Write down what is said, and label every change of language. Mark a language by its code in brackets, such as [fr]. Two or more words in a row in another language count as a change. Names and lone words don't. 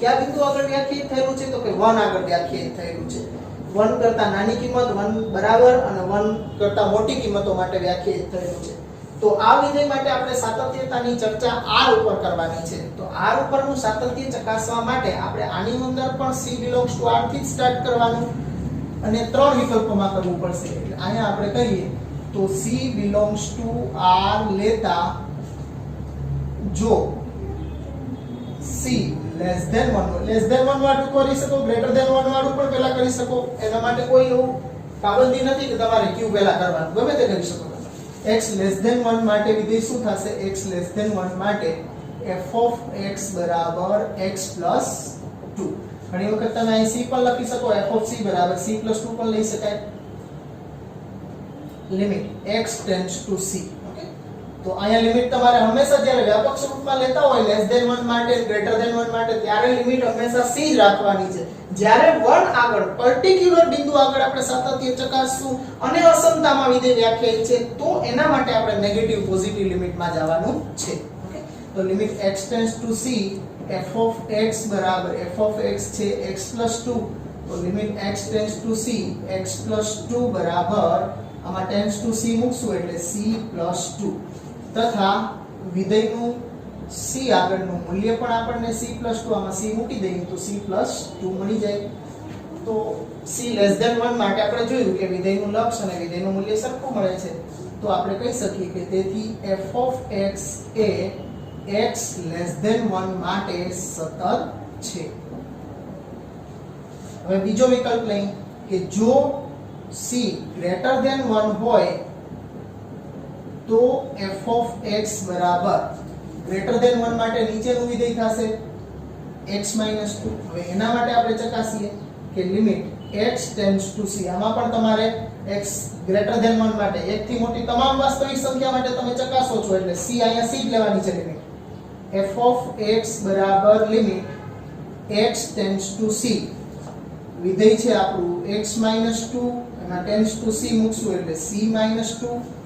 [gu] કયા બિંદુ આગળ વ્યાખ્યાયિત થયેલું છે તો કે 1 આગળ વ્યાખ્યાયિત થયેલું છે. 1 કરતા નાની કિંમત 1 બરાબર અને 1 કરતા મોટી કિંમતો માટે વ્યાખ્યાયિત થયેલું છે. તો આ વિધેય માટે આપણે સાતત્યતાની ચર્ચા r ઉપર કરવાની છે. તો r ઉપરનું સાતત્ય ચકાસવા માટે આપણે આની અંદર પણ [en] c belongs to r [gu] થી સ્ટાર્ટ કરવાનું અને 3 વિકલ્પોમાં કરવું પડશે. એટલે અહીંયા આપણે કરીએ તો [en] c belongs to r [gu] લેતા જો [en] c less than 1 [gu] વાળું કરી શકો, [en] greater than 1 [gu] વાળું પણ પહેલા કરી શકો. એના માટે કોઈ એવું પાબંદી નથી કે તમારે q પહેલા કરવાનું, ગમે તે કરી શકો. [en] x less than 1 [gu] માટે વિધેય શું થશે? [en] x less than 1 માટે f of x બરાબર x plus 2. [gu] ઘણી વખત તમે અહીં c પણ લખી શકો, [en] f of c [gu] બરાબર [en] c plus 2 [gu] પણ લઈ શકાય. [en] લિમિટ x tends to c. [gu] તો અહીંયા લિમિટ તમારે હંમેશા જ્યારે વ્યાપક સ્વરૂપમાં લેતા હોય [en] less than 1 [gu] માટે [en] greater than 1 [gu] માટે ત્યારે લિમિટ હંમેશા c જ રાખવાની છે. જ્યારે 1 આગળ પર્ટિક્યુલર બિંદુ આગળ આપણે સાતત્ય ચકાસશું અને અસમતામાં વિધેય વ્યાખ્યાયિત છે તો એના માટે આપણે [en] negative positive [gu] લિમિટમાં જવાનું છે. [en] ઓકે, તો લિમિટ x tends to c f of x બરાબર f of x છે x plus 2. [gu] તો લિમિટ [en] x tends to c x plus 2 [gu] બરાબર આમાં [en] tends to c [gu] મૂકશું એટલે [en] c plus 2 [gu] તથા વિધેયનું c આગળનું મૂલ્ય પણ આપણને [en] c plus 2 [gu] આમાં c મૂકી દઈએ તો [en] c plus 2 [gu] મળી જાય. તો [en] c less than 1 [gu] માટે આપણે જોયું કે વિધેયનું લક્ષ અને વિધેયનું મૂલ્ય સરખું મળે છે. તો આપણે કહી શકીએ કે તેથી [en] f of x [gu] એ [en] x less than 1 [gu] માટે સતત છે. હવે બીજો વિકલ્પ લઈએ કે જો [en] c greater than 1 [gu] હોય તો [en] f of x [gu] બરાબર [en] greater than 1 [gu] માટે નીચેનું વિધેય થશે [en] x minus 2. [gu] હવે એના માટે આપણે ચકાસીએ કે લિમિટ [en] x tends to c [gu] આમાં પણ તમારે [en] x greater than 1 [gu] માટે એક થી મોટી તમામ વાસ્તવિક સંખ્યા માટે તમે ચકાસો છો એટલે c અહીંયા c જ લેવાની છે લિમિટ [en] f of x [gu] બરાબર [en] limit x tends to c [gu] વિધેય છે આપણું [en] x - 2 [gu] એમાં [en] tends to c [gu] મૂકશું એટલે [en] c - 2